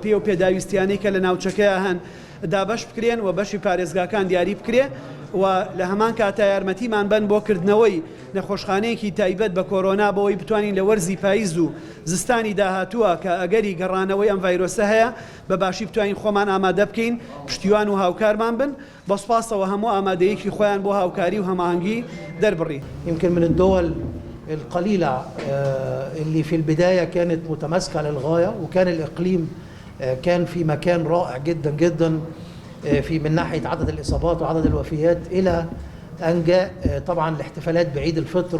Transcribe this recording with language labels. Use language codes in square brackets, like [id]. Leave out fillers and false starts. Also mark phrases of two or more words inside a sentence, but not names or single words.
[ckb] بەپێی و پێداویستیانەی کە لە ناوچەکەیە هەن دابەش بکرێن و بەشی پارێزگاکان دیاری بکرێ و لە هەمان کاتە یارمەتیمان بن بۆ کردنەوەی نەخۆشخانەیەکی تایبەت بە کۆرۆنا بەوەی بتوانین لە وەرزی پاییز و زستانی داهاتووە کە ئەگەری گەڕانەوەی ئەم ڤایرۆسە هەیە بەباشی بتوانین خۆمان ئامادە بکەین، پشتیوان و هاوکارمان بن، بەسپاسەوە هەموو ئامادەیەکی خۆیان بۆ هاوکاری و هەماهەنگی دەربڕی. [ar] يمكن من الدول القليلة اللي في البداية كانت متماسكة للغاية، وكان الإقليم كان في مكان رائع جدا جدا في من ناحية عدد الإصابات وعدد الوفيات، إلى أن جاء طبعا الاحتفالات بعيد الفطر.